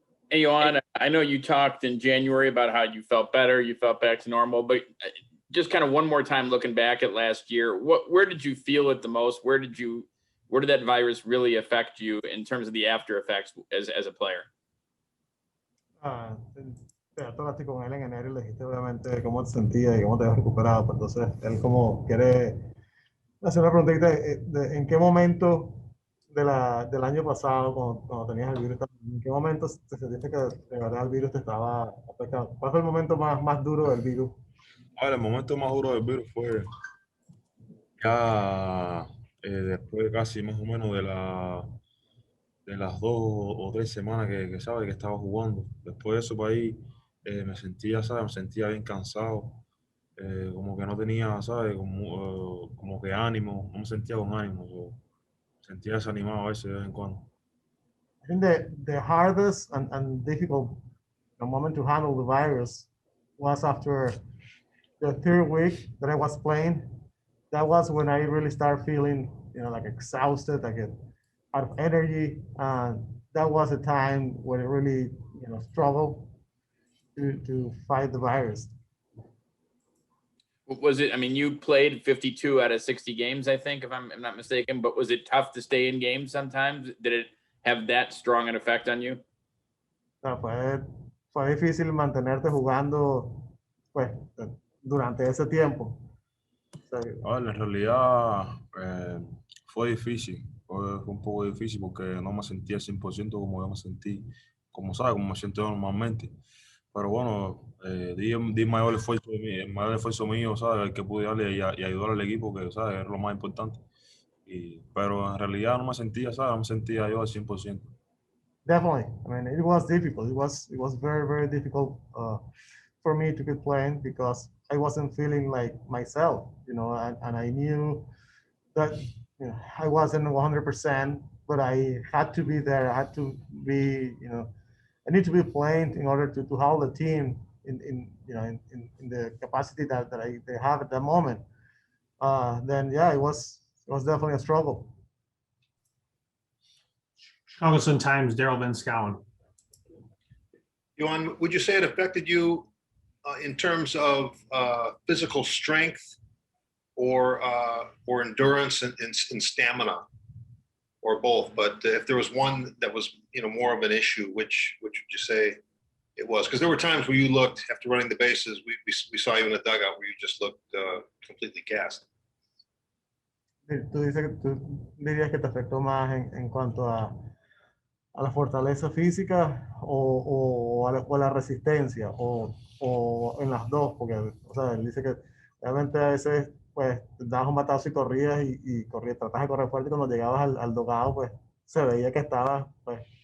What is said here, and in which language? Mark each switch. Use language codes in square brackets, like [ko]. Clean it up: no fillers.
[en] Hey, Yoan, I know you talked in January about how you felt better, you felt back to normal, but just kind of one more time looking back at last year, where did you feel it the most? Where did that virus really affect you in terms of the after effects as a player? [es] Te hablaste con él en enero y le dijiste obviamente cómo te sentías y cómo te habías recuperado. Pues entonces, él como quiere hacer una preguntita en qué momento del año pasado, cuando tenías el virus, en qué momento te sentiste que de verdad el virus te estaba afectando. ¿Cuál fue el momento más duro del virus? A ver, el momento más duro del virus fue ya después casi más o menos de las 2 o 3 semanas que sabe que estaba jugando. Después de eso, para ahí me sentía, ¿sabes? Me sentía bien cansado, como que no tenía, ¿sabes? Como que ánimo, no me sentía con ánimo, me sentía desanimado a veces de vez en cuando. [en] I think the hardest and difficult moment to handle the virus was after the third week that I was playing. That was when I really started feeling, like exhausted, like out of energy. That was a time when I really, struggled to fight the virus. Was it, I mean, you played 52 out of 60 games, I think, if I'm not mistaken, but was it tough to stay in games sometimes? Did it have that strong an effect on you? [es] O sea, fue difícil mantenerte jugando, pues, durante ese tiempo. O sea, A ver, en realidad fue difícil, fue un poco difícil porque no me sentía 100% como yo me sentí, como sabes, como me siento normalmente. Pero bueno, di el mayor esfuerzo mío, ¿sabes? El que pude darle y ayudar al equipo, que, ¿sabes? Es lo más importante. Pero en realidad no me sentía, ¿sabes? No me sentía yo al 100%. [en] Definitely. I mean, it was difficult. It was very, very difficult for me to keep playing because I wasn't feeling like myself, and I knew that I wasn't 100%, but I had to be there. I had to be, I need to be playing in order to hold the team in the capacity that they have at that moment. Then yeah, it was definitely a struggle. Chicago Sun-Times, Daryl Van Schouwen. Yoan, would you say it affected you in terms of physical strength or endurance and stamina, or both? But if there was one that was more of an issue, which would you say it was? Because there were times where you looked, after running the bases, we saw you in the dugout where you just looked completely gassed. [es] Tú dirías que te afectó más en cuanto a la fortaleza física o a la resistencia o en las dos, porque o sea, él dice que realmente a veces pues dabas un batazo y corrías y corrías, tratas de correr fuerte y cuando llegabas al dogado pues se veía que estabas pues.